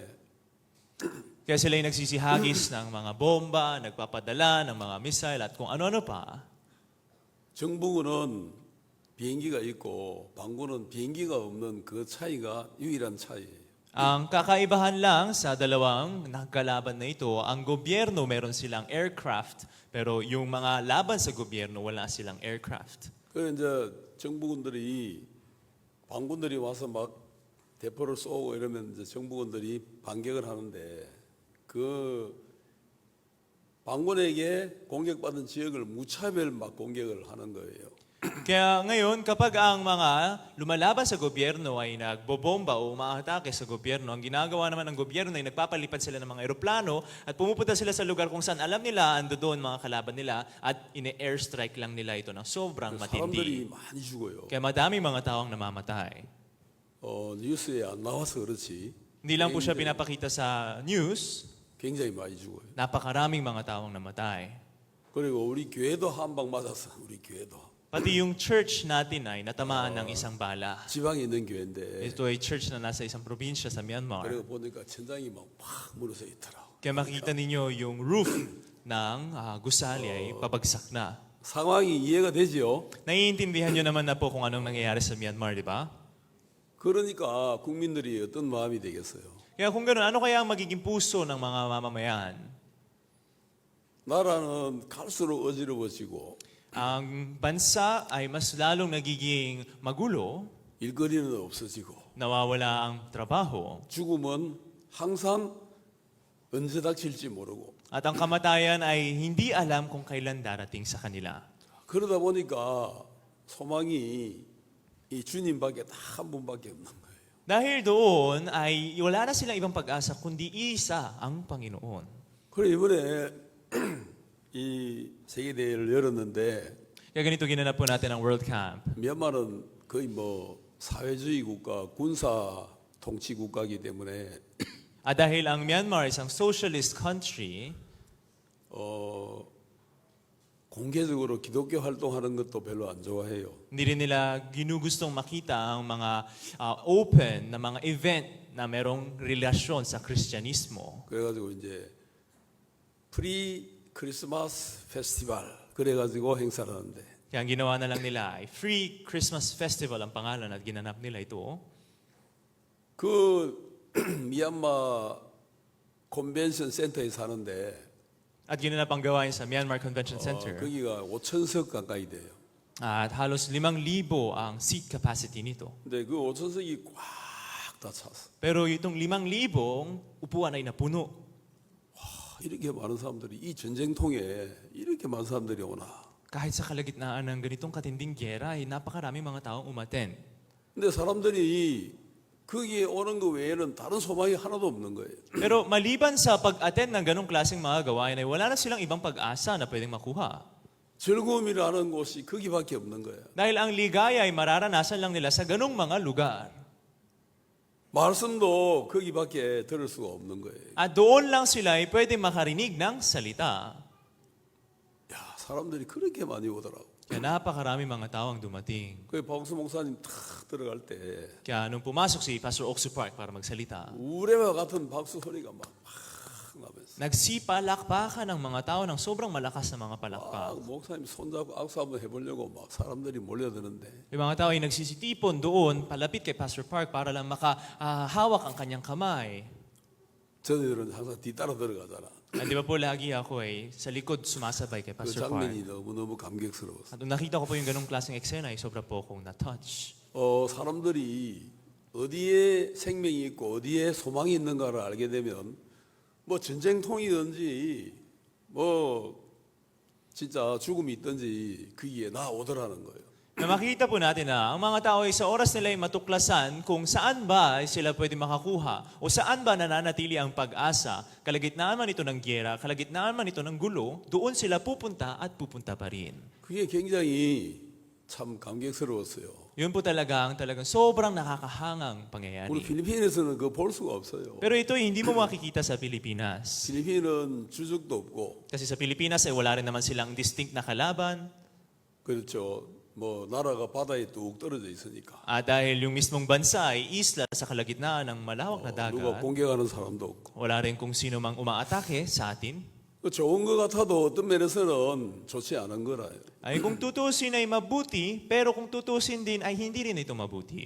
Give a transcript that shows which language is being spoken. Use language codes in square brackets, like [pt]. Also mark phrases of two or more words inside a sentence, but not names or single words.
[tl] Kaya sila ay nagsisihagis ng mga bomba, nagpapadala ng mga missile at kung ano-ano pa. [ko] 정부군은 비행기가 있고 반군은 비행기가 없는 그 차이가 유일한 차이예요. [tl] Ang kakaibahan lang sa dalawang nagkalaban na ito, ang gobyerno meron silang aircraft, pero yung mga laban sa gobyerno wala silang aircraft. [ko] 그래 이제 정부군들이 반군들이 와서 막 대포를 쏘고 이러면 이제 정부군들이 반격을 하는데 그 반군에게 공격받은 지역을 무차별 막 공격을 하는 거예요. [tl] Kaya ngayon, kapag ang mga lumalaban sa gobyerno ay nagbobomba o umaatake sa gobyerno, ang ginagawa naman ng gobyerno ay nagpapalipad sila ng mga eroplano at pumupunta sila sa lugar kung saan alam nila ando doon mga kalaban nila at ine-airstrike lang nila ito ng sobrang [ko] 사람들이 [tl] matindi. [ko] 많이 죽어요. [tl] Kaya madaming mga taong namamatay. [ko] 뉴스에 안 나와서 그렇지 [tl] Hindi lang po siya pinapakita sa news, [ko] 굉장히 많이 죽어요. [tl] napakaraming mga taong namatay. [ko] 그리고 우리 교회도 한 방 맞았어. 우리 교회도 [tl] Pati yung church natin ay natamaan ng isang bala. [ko] 지방에 있는 교회인데 [tl] Ito ay church na nasa isang probinsya sa Myanmar. [ko] 그리고 보니까 천장이 막팍 무너져 있더라고. [tl] Kaya makikita ninyo yung roof ng gusali ay pabagsak na. [ko] 상황이 이해가 되지요. [tl] Naiintindihan nyo naman na po kung anong nangyayari sa Myanmar, di ba? [ko] 그러니까 국민들이 어떤 마음이 되겠어요. [tl] Kaya kung gano'n, ano kaya ang magiging puso ng mga mamamayan? [ko] 나라는 갈수록 어지러워지고 [tl] Ang bansa ay mas lalong nagiging magulo, [ko] 일거리는 없어지고 [tl] nawawala ang trabaho, [ko] 죽음은 항상 언제 닥칠지 모르고 [tl] at ang kamatayan ay hindi alam kung kailan darating sa kanila. [ko] 그러다 보니까 소망이 이 주님밖에 딱 한 분밖에 없는 거예요. [tl] Dahil doon ay wala na silang ibang pag-asa kundi isa ang Panginoon. [ko] 그래 이번에 이 세계 대회를 열었는데 [tl] Kaya ganito ginanap po natin ang World Camp. [ko] 미얀마는 거의 뭐 사회주의 국가, 군사 통치 국가이기 때문에 [tl] At dahil ang Myanmar ay isang [en] socialist country, [ko] 공개적으로 기독교 활동하는 것도 별로 안 좋아해요. [tl] Hindi rin nila ginugustong makita ang mga open na mga event na merong relasyon sa Kristyanismo. [ko] 그래가지고 이제 프리 크리스마스 페스티벌 그래가지고 행사를 하는데 [tl] Kaya ang ginawa na lang nila ay Free Christmas Festival ang pangalan at ginanap nila ito. [ko] 그 미얀마 컨벤션 센터에 사는데 [tl] At ginanap ang gawain sa Myanmar Convention Center. [ko] 거기가 5,000석 가까이 돼요. [tl] At halos 5,000 ang [en] seat capacity [tl] nito. [ko] 근데 그 5,000석이 꽉 다 찼어. [tl] Pero itong 5,000 upuan ay napuno. [ko] 이렇게 많은 사람들이 이 전쟁통에 이렇게 많은 사람들이 오나. [tl] Kahit sa kalagitnaan ng ganitong katinding gyera, ay napakaraming mga taong umaten. [ko] 근데 사람들이 거기에 오는 거 외에는 다른 소망이 하나도 없는 거예요. [tl] Pero maliban sa pag-attend ng ganong klaseng mga gawain, ay wala na silang ibang pag-asa na pwedeng makuha. [ko] 즐거움이라는 곳이 거기밖에 없는 거예요. [tl] Dahil ang ligaya ay mararanasan lang nila sa ganong mga lugar. [ko] 말씀도 거기밖에 들을 수가 없는 거예요. [tl] At doon lang sila ay pwedeng makarinig ng salita. [ko] 야, 사람들이 그렇게 많이 오더라고. [tl] Kaya napakarami mga tao ang dumating. [ko] 그 박수 목사님 탁 들어갈 때 [tl] Kaya nung pumasok si Pastor Oksu Park para magsalita, [ko] 우레와 같은 박수 소리가 막 나면서 [tl] nagsipalakpakan ng mga tao ng sobrang malakas na mga palakpak. [ko] 목사님 손잡고 악수 한번 해보려고 막 사람들이 몰려드는데 [tl] Yung mga tao ay nagsisitipon doon, palapit kay Pastor Park para lang makahawak ang kanyang kamay. [ko] 저희들은 항상 뒤따라 들어가잖아. [tl] At di ba po lagi ako ay sa likod sumasabay kay [ko] 그 [tl] Pastor Park. [ko] 장면이 너무너무 감격스러웠어. [tl] At nung nakita ko po yung ganong klaseng eksena ay sobra po akong na-touch. [ko] 사람들이 어디에 생명이 있고 어디에 소망이 있는가를 알게 되면 뭐 전쟁통이든지 뭐 진짜 죽음이 있든지 거기에 나 오더라는 거예요. [tl] Na makita po natin na ang mga tao ay sa oras nila ay matuklasan kung saan ba sila pwede makakuha o saan ba nananatili ang pag-asa. Kalagitnaan man ito ng gyera, kalagitnaan man ito ng gulo, doon sila pupunta at pupunta pa rin. [ko] 그게 굉장히 참 감격스러웠어요. [tl] Yun po talagang sobrang nakakahangang [ko] 우리 [tl] pangyayari. [ko] 필리핀에서는 그거 볼 수가 없어요. [tl] Pero ito ay hindi mo makikita sa Pilipinas. [ko] 필리핀은 주적도 없고 [tl] Kasi sa Pilipinas ay wala rin naman silang distinct na kalaban. [ko] 그렇죠. 뭐 나라가 바다에 뚝 떨어져 있으니까 [tl] At dahil yung mismong bansa ay isla sa kalagitnaan ng malawak na [ko] 누가 [tl] dagat, [ko] 공격하는 사람도 없고 [tl] wala rin kung sino mang umaatake sa atin. [ko] 좋은 것 같아도 어떤 면에서는 좋지 않은 거라요. [tl] Ay kung tutusin ay mabuti, pero kung tutusin din ay hindi rin ito mabuti.